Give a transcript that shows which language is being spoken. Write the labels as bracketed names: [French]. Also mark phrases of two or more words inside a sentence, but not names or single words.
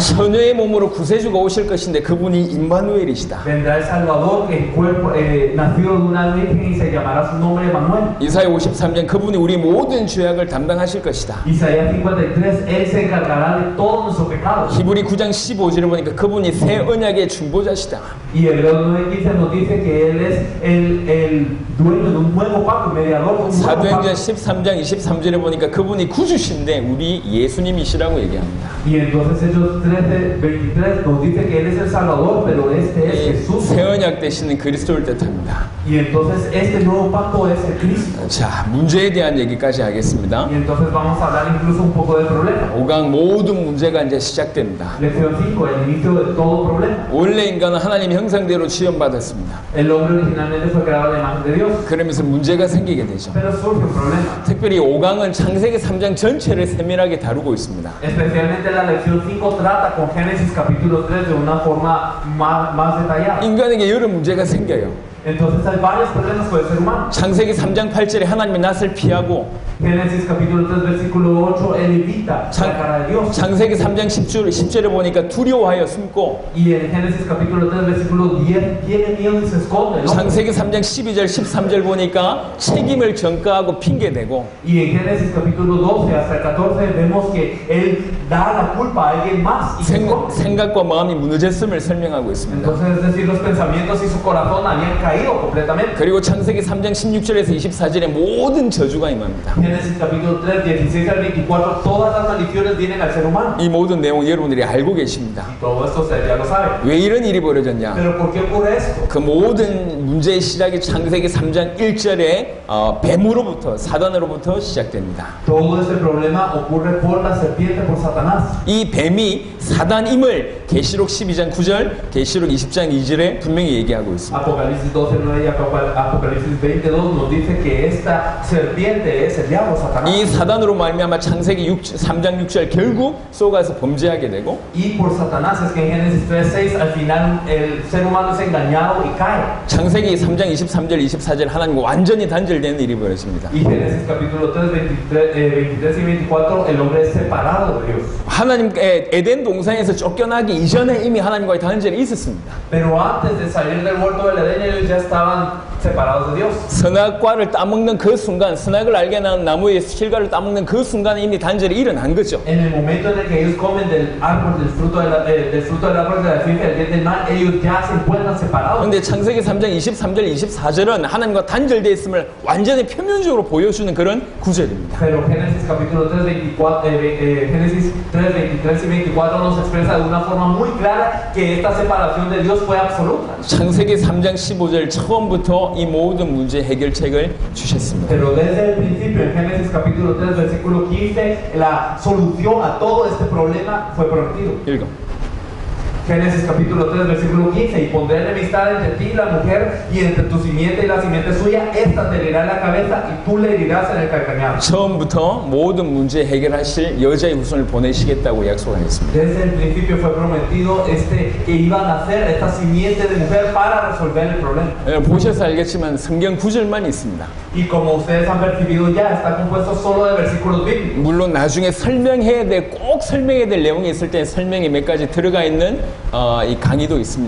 [Korean] 처녀의 몸으로 구세주가 오실 것인데 그분이 임마누엘이시다. [Spanish] Vendrá el Salvador, el cuerpo nacido de una virgen, y se llamará su nombre Emmanuel. [Korean] 이사야 53장 그분이 우리 모든 죄악을 담당하실 것이다. [Spanish] Isaías 53, él se encargará de todo nuestro pecado. [Korean] 히브리 9장 15절에 보니까 그분이 새 언약의 중보자시다. [Spanish] Y Hebreos 9:15 nos dice que él es el dueño de un nuevo pacto, mediador de un nuevo [Korean] 사도행전 [Spanish] pacto. [Korean] 13장 23절에 보니까 그분이 구주신데 우리 예수님이시라고 얘기합니다. [Spanish] Y entonces Hechos 13:23 nos dice que él es el Salvador, pero este es Jesús. [Korean] 새 언약 되시는 그리스도를 뜻합니다. [Spanish] Y entonces este nuevo pacto es el Cristo. [Korean] 자, 문제에 대한 얘기까지 하겠습니다. [Spanish] Y entonces vamos a hablar incluso un poco del problema. [Korean] 5강 모든 문제가 이제 시작됩니다. [Spanish] Lección 5, el inicio de todo problema. [Korean] 원래 인간은 하나님 형상대로 지음받았습니다. [Spanish] El hombre originalmente fue creado a la imagen de Dios, [Korean] 그러면서 문제가 생기게 되죠. [Spanish] pero surge un problema. [Korean] 특별히 5강은 창세기 3장 전체를 세밀하게 다루고 있습니다. [Spanish] Especialmente la lección 5 trata con Génesis capítulo 3 de una forma más detallada. [Korean] 인간에게 여러 문제가 생겨요. [Spanish] Entonces hay varios problemas con el ser humano. [Korean] 창세기 3장 8절에 하나님이 낯을 피하고 [Spanish] Génesis capítulo 3 versículo 8, él evita la cara de Dios. [Korean] 창세기 3장 10절에 보니까 두려워하여 숨고, [Spanish] Y en Génesis capítulo 3 versículo 10 tiene miedo y se esconde. ¿No? [Korean] 창세기 3장 12절 13절 보니까 책임을 전가하고 핑계대고, [Spanish] Y en Génesis capítulo 12 hasta el 14 vemos que él da la culpa a alguien más y se esconde. [Korean] 생각과 마음이 무너졌음을 설명하고 있습니다. [Spanish] Entonces, es decir, los pensamientos y su corazón habían caído completamente. [Korean] 그리고 창세기 3장 16절에서 24절에 모든 저주가 임합니다. [Spanish] Génesis capítulo 3, 16 al 24, todas las maldiciones vienen al ser humano. [Korean] 이 모든 내용 여러분들이 알고 계십니다. [Spanish] Y todo esto usted ya lo sabe. [Korean] 왜 이런 일이 벌어졌냐? [Spanish] Pero ¿por qué ocurre esto? [Korean] 그 모든 문제의 시작이 창세기 3장 1절에 뱀으로부터, 사단으로부터 시작됩니다. [Spanish] Todo este problema ocurre por la serpiente, por Satanás. [Korean] 이 뱀이 사단임을 계시록 12장 9절, 계시록 20장 2절에 분명히 얘기하고 있습니다. [Spanish] Apocalipsis 12:9 y Apocalipsis 22 nos dice que esta serpiente es el diablo, Satanás. [Korean] 이 사단으로 말미암아 창세기 3장 6절 결국 속아서 범죄하게 되고, [Spanish] Y por Satanás es que en Génesis 3:6 al final el ser humano es engañado y cae. [Korean] 창세기 3장 23절 24절 하나님과 완전히 단절되는 일이 벌어집니다. [Spanish] Y Génesis capítulo 3, 23 y 24 el hombre es separado de Dios. [Korean] 하나님의 에덴 동산에서 쫓겨나기 이전에 이미 하나님과의 단절이 있었습니다. [Spanish] Pero antes de salir del huerto del Edén ellos ya estaban separados de Dios. [Korean] 선악과를 따먹는 그 순간, 선악을 알게 난 나무의 실과를 따먹는 그 순간에 이미 단절이 일어난 거죠. [Spanish] En el momento en el que ellos comen del árbol, del fruto del árbol de la ciencia del bien y del mal, ellos ya se encuentran separados. [Korean] 그런데 창세기 3장 23절 24절은 하나님과 단절되어 있음을 완전히 표면적으로 보여주는 그런 구절입니다. [Spanish] Pero Génesis capítulo 3, 24, Génesis 3, 23 y 24 nos expresa de una forma muy clara que esta separación de Dios fue absoluta. [Korean] 창세기 3장 15절 처음부터 이 모든 문제 해결책을 주셨습니다. [Spanish] Pero desde el principio, en Génesis capítulo 3, versículo 15, la solución a todo este problema fue prometido. [Korean] 읽어. [Spanish] Génesis capítulo 3, versículo 15, y pondré enemistad entre ti y la mujer, y entre tu simiente y la simiente suya, esta te herirá en la cabeza, y tú le herirás en el calcañar. [Korean] 처음부터 모든 문제 해결하실 여자의 후손을 보내시겠다고 약속하셨습니다. [Spanish] Desde el principio fue prometido que iban a hacer esta simiente de mujer para resolver el problema. [Korean] 보셔서 알겠지만 성경 구절만 있습니다. [Spanish] Y como ustedes han percibido ya, está compuesto solo de versículos bíblicos. [Korean] 물론 나중에 설명해야 될, 꼭 설명해야 될 내용이 있을 때 설명이 몇 가지 들어가 있는 이 강의도 있습니다.